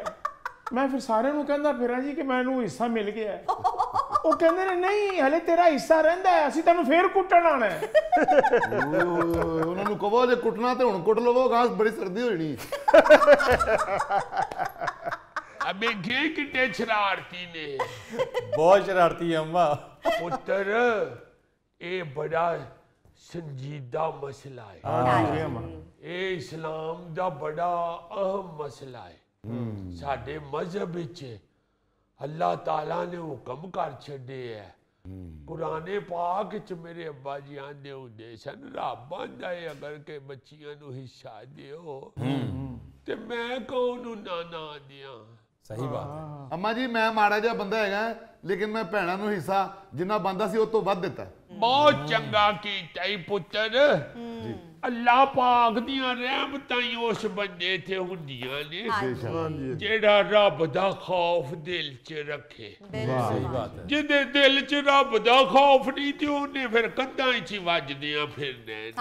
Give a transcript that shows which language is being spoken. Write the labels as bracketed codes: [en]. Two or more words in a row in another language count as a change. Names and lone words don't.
[pa] ਮੈਂ ਫਿਰ ਸਾਰੇ ਨੂੰ ਕਹਿੰਦਾ ਫਿਰਾਂ ਜੀ ਕਿ ਮੈਨੂੰ ਹਿੱਸਾ ਮਿਲ ਗਿਆ। ਉਹ ਕਹਿੰਦੇ ਨੇ ਨਹੀਂ ਹਲੇ ਤੇਰਾ ਹਿੱਸਾ ਰਹਿੰਦਾ ਹੈ, ਅਸੀਂ ਤੈਨੂੰ ਫਿਰ ਕੁੱਟਣ ਆਉਣਾ ਹੈ। ਉਹਨਾਂ ਨੂੰ ਕਹੋ ਜੇ ਕੁੱਟਣਾ ਤੇ ਹੁਣ ਕੁੱਟ ਲਵੋ, ਗਾਂ ਬੜੀ ਸਰਦੀ ਹੋਈ ਨਹੀਂ। ਅਬੇ ਗੇ ਕਿੰਨੇ ਸ਼ਰਾਰਤੀ ਨੇ। ਬਹੁਤ ਸ਼ਰਾਰਤੀ ਹੈ ਅੰਮਾ। ਪੁੱਤਰ ਇਹ ਬੜਾ ਸੰਜੀਦਾ ਮਸਲਾ ਹੈ। ਇਹ ਇਸਲਾਮ ਦਾ ਬੜਾ ਅਹਿਮ ਮਸਲਾ ਹੈ। ਸਾਡੇ ਮਜ਼ਹਬ ਵਿੱਚ ਅੱਲਾ ਤਾਲਾ ਨੇ ਹੁਕਮ ਕਰ ਛੱਡੇ ਹੈ। ਕੁਰਾਨੇ ਪਾਕ ਚ ਮੇਰੇ ਅੱਬਾ ਜੀ ਆਂਦੇ ਹੁੰਦੇ ਸਨ, ਰੱਬ ਆਂਦਾ ਹੈ ਅਗਰ ਕੇ ਬੱਚੀਆਂ ਨੂੰ ਹਿੱਸਾ ਦਿਓ ਤੇ ਮੈਂ ਕੌਣ ਨਾ ਦਿਆਂ। ਸਹੀ ਬਾਤ ਹੈ। ਅੰਮਾ ਜੀ ਮੈਂ ਮਾੜਾ ਜਿਹਾ ਬੰਦਾ ਹੈਗਾ, ਲੇਕਿਨ ਮੈਂ ਭੈਣਾਂ ਨੂੰ ਹਿੱਸਾ ਜਿੰਨਾ ਬੰਦਾ ਸੀ ਉਹ ਤੋਂ ਵੱਧ ਦਿੱਤਾ। ਬਹੁਤ ਚੰਗਾ ਕੀਤਾ ਈ ਪੁੱਤਰ। ਅੱਲਾ ਪਾਕ ਦੀਆਂ ਰਹਿਮਤਾਂ ਹੀ ਉਸ ਬੰਦੇ ਤੇ ਹੁੰਦੀਆਂ ਨੇ ਜਿਹੜਾ ਰੱਬ ਦਾ ਖ਼ੌਫ਼ ਦਿਲ ਚ ਰੱਖੇ। ਸਹੀ ਬਾਤ ਹੈ। ਜਿਹਦੇ ਦਿਲ ਚ ਰੱਬ ਦਾ ਖ਼ੌਫ਼ ਨਹੀਂ ਤੇ ਉਹਨੇ ਫਿਰ ਕੰਧਾਂ ਚ ਵੱਜਦੀਆਂ ਫਿਰਨੇ।